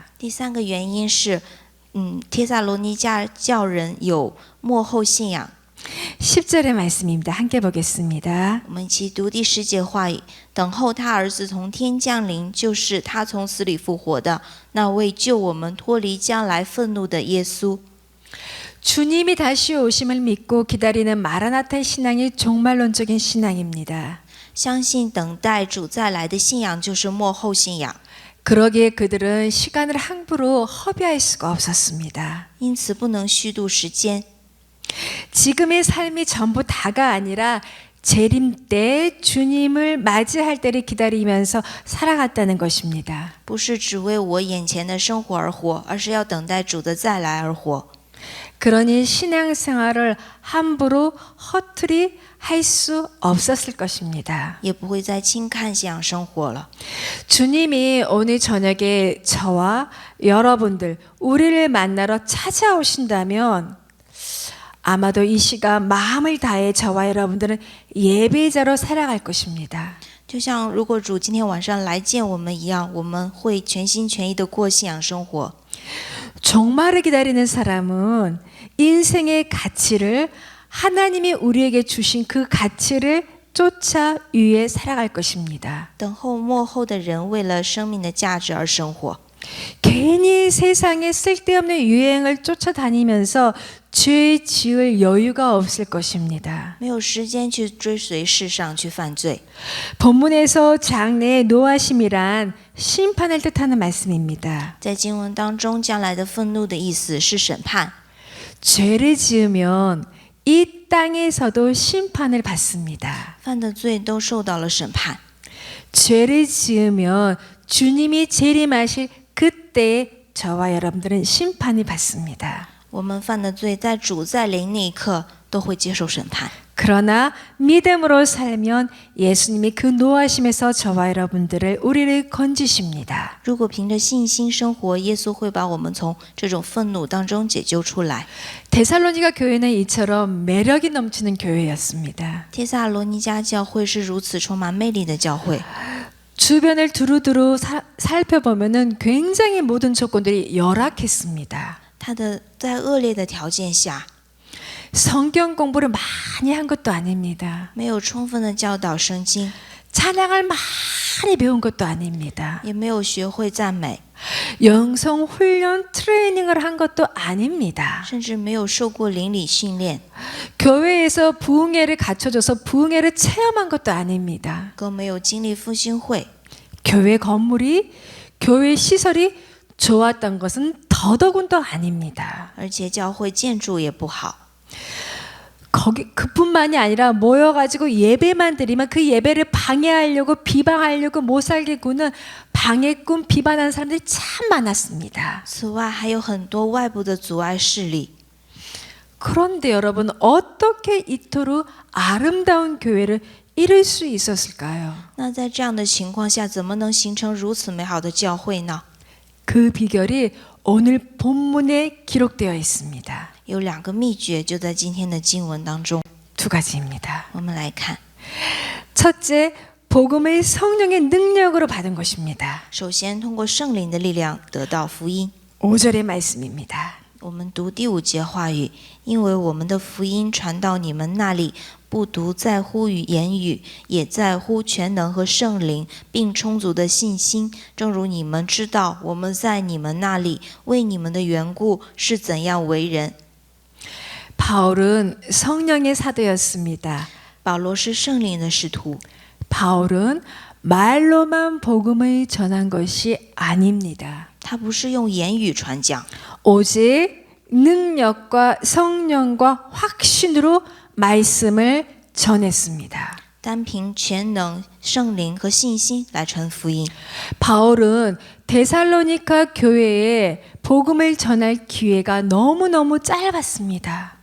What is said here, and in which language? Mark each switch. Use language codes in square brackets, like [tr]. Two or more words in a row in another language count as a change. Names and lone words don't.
[zh] 第三个原因是，帖撒罗尼迦教人有末后信仰。 [ko] 10절의 말씀입니다. 함께 보겠습니다. [zh] 我们一起读第10节话语：等候他儿子从天降临，就是他从死里复活的那位救我们脱离将来愤怒的耶稣。 [ko] 주님이 다시 오심을 믿고 기다리는 마라나타 신앙이 종말론적인 신앙입니다. [zh] 相信等待主再来的信仰就是末后信仰。 [ko] 그러기에 그들은 시간을 함부로 허비할 수가 없었습니다. [zh] 因此不能虚度时间。 [ko] 지금의 삶이 전부 다가 아니라 재림 때 주님을 맞이할 때를 기다리면서 살아갔다는 것입니다. [zh] 不是只为我眼前的生活而活，而是要等待主的再来而活。 [ko] 그러니 신앙생활을 함부로 허투리 할 수 없었을 것입니다. [zh] 也不会再轻看信仰生活了。 [ko] 주님이 오늘 저녁에 저와 여러분들 우리를 만나러 찾아오신다면 아마도 이 시간 마음을 다해 저와 여러분들은 예배자로 살아갈 것입니다. [zh] 就像如果主今天晚上来见我们一样，我们会全心全意的过信仰生活。 [ko] 종말을 기다리는 사람은 인생의 가치를 하나님이 우리에게 주신 그 가치를 쫓아 위에 살아갈 것입니다. [zh] 等候末后的人为了生命的价值而生活， [ko] 괜히 세상에 쓸데없는 유행을 쫓아다니면서 죄 지을 여유가 없을 것입니다. [zh] 没有时间去追随世上去犯罪。 [ko] 본문에서 장래의 노하심이란 심판을 뜻하는 말씀입니다. [zh] 在经文当中，将来的愤怒的意思是审判。 [ko] 죄를 지으면 이 땅에서도 심판을 받습니다. [zh] 犯的罪都受到了审判。 [ko] 죄를 지으면 주님이 재림하실 그때에 저와 여러분들은 심판을 받습니다. [zh] 我们犯的罪，在主再临那一刻都会接受审判。 [ko] 그러나 믿음으로 살면 예수님이 그 노하심에서 저와 여러분들을 우리를 건지십니다. [zh] 如果凭着信心生活，耶稣会把我们从这种愤怒当中解救出来。 [ko] 데살로니가 교회는 이처럼 매력이 넘치는 교회였습니다. [zh] 帖撒罗尼迦教会是如此充满魅力的教会。 [ko] 주변을 두루두루 살펴보면은 굉장히 모든 조건들이 열악했습니다. [zh] 他的在恶劣的条件下， [ko] 성경 공부를 많이 한 것도 아닙니다. [zh] 没有充分的教导圣经， [ko] 찬양을 많이 배운 것도 아닙니다. [zh] 也没有学会赞美， [ko] 영성 훈련 트레이닝을 한 것도 아닙니다. [zh] 甚至没有受过灵理训练， [ko] 교회에서 부흥회를 갖춰줘서 부흥회를 체험한 것도 아닙니다. [zh] 更没有经历复兴会。 [ko] 교회 건물이 교회 시설이 좋았던 것은 더더군도 아닙니다. [zh] 而且教会建筑也不好。 [ko] 거기 그뿐만이 아니라 모여가지고 예배만 드리면 그 예배를 방해하려고 비방하려고 못 살게 구는 방해꾼 비방하는 사람들이 참 많았습니다. [zh] 此外，还有很多外部的阻碍势力。 [ko] 그런데 여러분 어떻게 이토록 아름다운 교회를 이룰 수 있었을까요? [zh] 那在这样的情况下，怎么能形成如此美好的教会呢？ [ko] 그 비결이 오늘 본문에 기록되어 있습니다. [zh] 有2个秘诀，就在今天的经文当中。 [ko] 두 가지입니다. [zh] 我们来看， [ko] 첫째, 복음을 성령의 능력으로 받은 것입니다. [zh] 首先通过圣灵的力量得到福音。 [ko] 5절의 말씀입니다. [zh] 我们读第5节话语，因为我们的福音传到你们那里，不独在乎于言语，也在乎全能和圣灵，并充足的信心。正如你们知道，我们在你们那里为你们的缘故是怎样为人。 [ko] 바울은 성령의 사도였습니다. [zh] 保罗是圣灵的使徒， [ko] 바울은 말로만 복음을 전한 것이 아닙니다. [zh] 他不是用言语传讲， [ko] 오직 능력과 성령과 확신으로 말씀을 전했습니다. [zh] 单凭全能、圣灵和信心来传福音。 [ko] 바울은 데살로니가 교회에 복음을 전할 기회가 너무너무 짧았습니다.